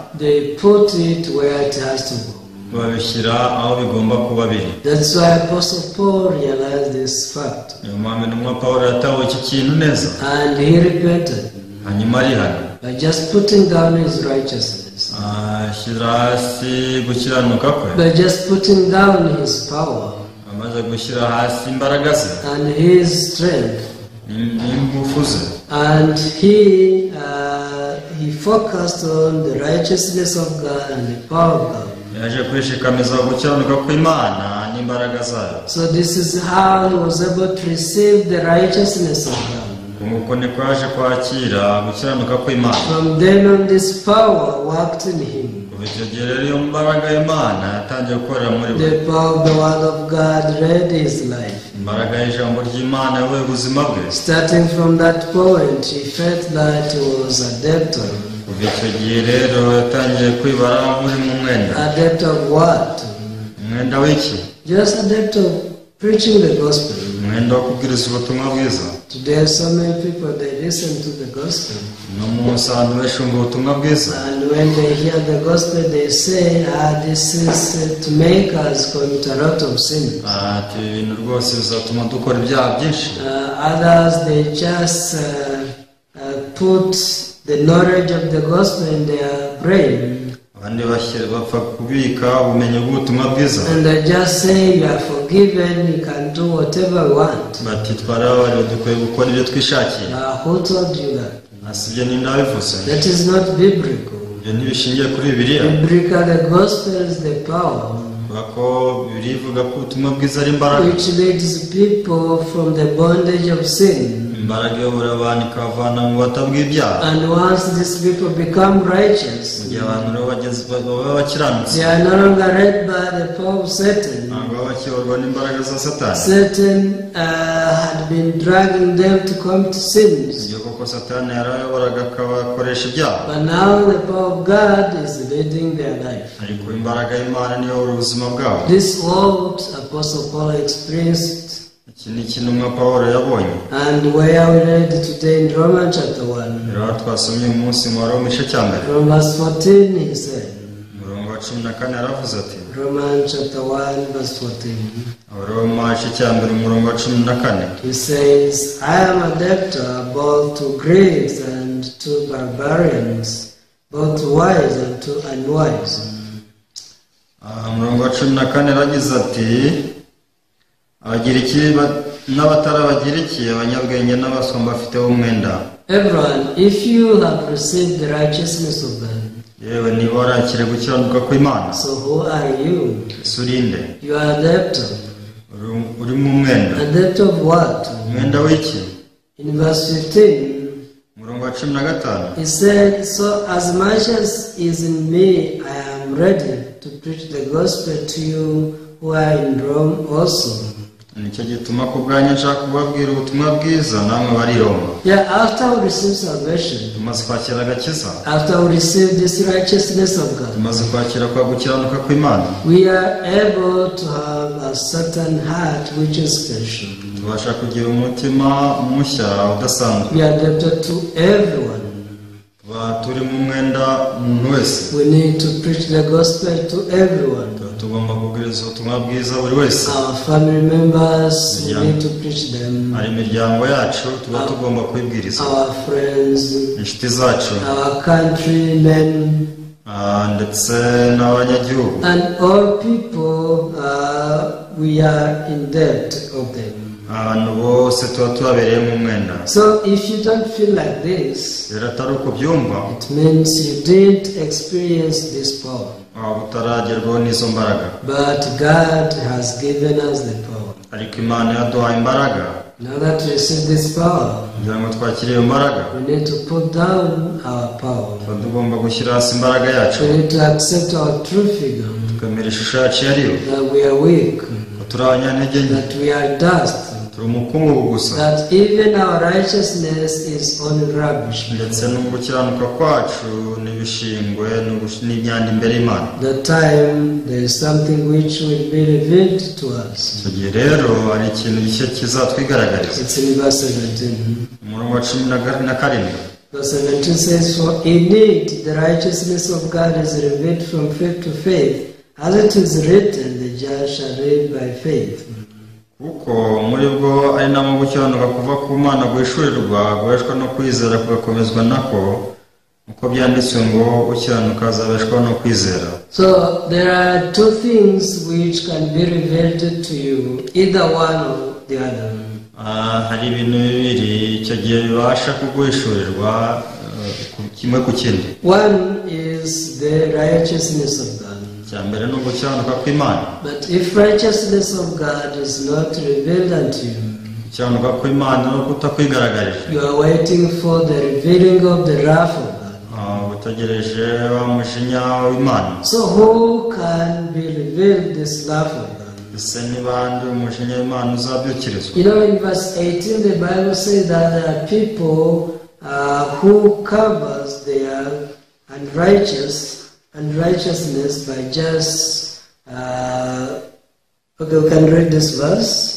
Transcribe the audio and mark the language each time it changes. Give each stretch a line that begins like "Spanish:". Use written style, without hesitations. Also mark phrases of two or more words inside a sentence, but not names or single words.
English: they put it where it has to go.
Kinyarwanda: babishyira aho bigomba kuba biri.
English: That's why Apostle Paul realized this fact.
Kinyarwanda: Niyo mpamvu intumwa Pawulo yatahuye iki kintu neza,
English: and he repented
Kinyarwanda: hanyuma arihana
English: by just putting down his righteousness,
Kinyarwanda: ashyira hasi gukiranuka kwe,
English: by just putting down his power,
Kinyarwanda: amaze gushyira hasi imbaraga ze
English: and his strength,
Kinyarwanda: n'ingufu ze,
English: and he focused on the righteousness of God and the power of God.
Kinyarwanda: yaje kwishikamiza gukiranuka kw'Imana n'imbaraga zayo.
English: So this is how he was able to receive the righteousness of God.
Kinyarwanda: Nguko niko yaje kwakira gukiranuka kw'Imana.
English: From then on, this power worked in him.
Kinyarwanda: Kuva icyo gihe rero iyo mbaraga y'Imana yatangiye gukorera muri we.
English: The power of the word of God led his life.
Kinyarwanda: Imbaraga y'ijambo ry'Imana yabaye ubuzima bwe.
English: Starting from that point, he felt that he was a debtor.
Kinyarwanda: Kuva icyo gihe rero yatangiye kwibara muri mu mwenda.
English: A debt of what?
Kinyarwanda: Umwenda w'iki?
English: Just a debt of preaching the gospel.
Kinyarwanda: umwenda wo kubwiriza ubutumwa bwiza.
English: Today so many people, they listen to the gospel.
Kinyarwanda: No munsi abantu benshi bumva ubutumwa bwiza,
English: And when they hear the gospel, they say, this is to make us commit a lot of sin.
Kinyarwanda: ati ibi bintu rwose bizatuma dukora ibyaha byinshi.
English: Others, they just put the knowledge of the gospel in their brain.
Kinyarwanda: Abandi bapfa kubika ubumenyi bw'ubutumwa bwiza,
English: And they just say, you are forgiven, you can do whatever you want.
Kinyarwanda: bati twarababarira dukwiye gukora ibyo twishakiye.
English: Who told you that?
Kinyarwanda: Sibyo ni ndabivuze.
English: That is not biblical.
Kinyarwanda: Ibyo ntibishingiye kuri Bibiliya.
English: Biblical, the gospel is the power
Kinyarwanda: kubera ko Bibiliya ivuga ko ubutumwa bwiza ari imbaraga,
English: which leads people from the bondage of sin.
Kinyarwanda: imbaraga iyobora abantu ikabavana mu bata bw'ibyaha.
English: And once these people become righteous,
Kinyarwanda: Mu gihe abantu rero baba bakiranutse,
English: they are no longer led by the power of Satan.
Kinyarwanda: ntabwo baba bakiyoborwa n'imbaraga za Satani.
English: Satan had been dragging them to commit sins.
Kinyarwanda: Iyo koko Satani yarayoboraga akabakoresha ibyaha,
English: But now the power of God is leading their life.
Kinyarwanda: ariko imbaraga y'Imana niyo iyobora ubuzima bwabo.
English: This is what Apostle Paul experienced,
Kinyarwanda: Iki ni ikintu umwe Pawulo yabonye.
English: and where we read today in Romans chapter 1.
Kinyarwanda: Rero twasomye uyu munsi mu Waroma igice cya mbere,
English: From verse 14 he said,
Kinyarwanda: umurongo wa 14 yaravuze ati,
English: Romans chapter 1 verse 14.
Kinyarwanda: Waroma igice cya mbere umurongo wa 14,
English: He says, I am a debtor both to Greeks and to barbarians, both to wise and to unwise.
Kinyarwanda: umurongo wa 14 yaragize ati, abagiriki n'abatari abagiriki, abanyabwenge n'abaswa mbafiteho umwenda.
English: Everyone, if you have received the righteousness of God,
Kinyarwanda: yewe niba warakire gukiranuka kw'Imana,
English: so who are you?
Kinyarwanda: ese urinde?
English: You are a debtor.
Kinyarwanda: Uri mu mwenda.
English: A debtor of what?
Kinyarwanda: Umwenda w'iki?
English: In verse 15,
Kinyarwanda: umurongo wa 15,
English: he said, so as much as is in me, I am ready to preach the gospel to you who are in Rome also.
Kinyarwanda: nicyo gituma ku bwanjye nshaka kubabwira ubutumwa bwiza namwe bari i Roma.
English: Yeah, after we receive salvation,
Kinyarwanda: Tumaze kwakira agakiza,
English: after we receive this righteousness of God,
Kinyarwanda: tumaze kwakira kwa gukiranuka kw'Imana,
English: we are able to have a certain heart which is special.
Kinyarwanda: tubasha kugira umutima mushya udasanzwe.
English: We are debtor to everyone.
Kinyarwanda: tuba turi mu mwenda umuntu wese.
English: We need to preach the gospel to everyone.
Kinyarwanda: tugomba kubwiriza ubutumwa bwiza buri wese.
English: Our family members, we need to preach them.
Kinyarwanda: hari imiryango yacu tuba tugomba kubibwiriza,
English: Our friends,
Kinyarwanda: inshuti zacu,
English: our countrymen,
Kinyarwanda: ndetse n'abanyagihugu.
English: and all people, we are in debt of them.
Kinyarwanda: abantu bose tuba tubabereye mu mwenda.
English: So if you don't feel like this,
Kinyarwanda: rero atari uko byumva,
English: it means you didn't experience this power.
Kinyarwanda: waba utaragerwaho n'izo mbaraga.
English: But God has given us the power.
Kinyarwanda: ariko Imana yaduhaye imbaraga.
English: Now that we receive this power,
Kinyarwanda: kugira ngo twakire iyo mbaraga,
English: we need to put down our power.
Kinyarwanda: tuba tugomba gushyira hasi imbaraga yacu,
English: We need to accept our true figure,
Kinyarwanda: tukamera ishusho yacu yariyo,
English: that we are weak,
Kinyarwanda: ko turi abanyantege nke,
English: that we are dust,
Kinyarwanda: turi umukungugu gusa,
English: that even our righteousness is only rubbish.
Kinyarwanda: ndetse no mu gukiranuka kwacu n'ibishingwe n'imyanda imbere y'Imana.
English: The time there is something which will be revealed to us.
Kinyarwanda: icyo gihe rero hari ikintu gishya kizatwigaragariza.
English: It's in verse 17.
Kinyarwanda: umurongo wa 17,
English: Verse 17 says, for indeed the righteousness of God is revealed from faith to faith, as it is written, the just shall live by faith.
Kinyarwanda: kuko muri bwo ari namo gukiranuka kuva ku Mana guhishurirwa, guheshwa no kwizera kugakomezwa nako, uko byanditswe ngo ukiranuka azabeshwaho no kwizera.
English: So there are two things which can be revealed to you, either one or the other.
Kinyarwanda: hari ibintu bibiri icyo gihe bibasha kuguhishurirwa, kimwe ku kindi.
English: One is the righteousness of God.
Kinyarwanda: icya mbere ni ugukiranuka kw'Imana.
English: But if righteousness of God is not revealed unto you,
Kinyarwanda: gukiranuka kw'Imana no kutakwigaragaje,
English: you are waiting for the revealing of the wrath of God.
Kinyarwanda: utegereje wa mujinya w'Imana.
English: So who can be revealed this wrath of God?
Kinyarwanda: ese niba ndi umujinya w'Imana uzabyukirizwa?
English: You know, in verse 18 the Bible says that there are people who covers their unrighteousness by just Okay, we can read this verse.